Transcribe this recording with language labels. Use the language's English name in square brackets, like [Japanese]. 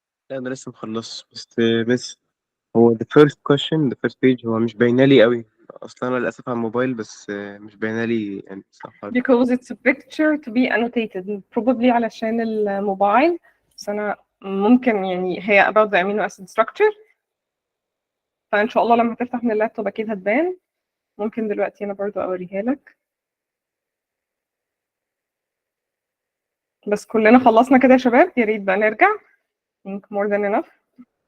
[Arabic] لا انا لسه مخلص بس هو [English] the first question the first page [Arabic] هو مش باينه لي قوي اصلا. انا للاسف على الموبايل بس مش باينه لي يعني صح ولا لا. [English] Because it's a picture to be annotated. [Arabic] Probably علشان الموبايل. بس أنا ممكن يعني هي [English] about the amino acid structure. [Arabic] فإن شاء الله لما تفتح من اللابتوب أكيد هتبان. ممكن دلوقتي أنا برضو أوريها لك. بس كلنا خلصنا كده يا شباب، يا ريت بقى نرجع. [English] think more than enough.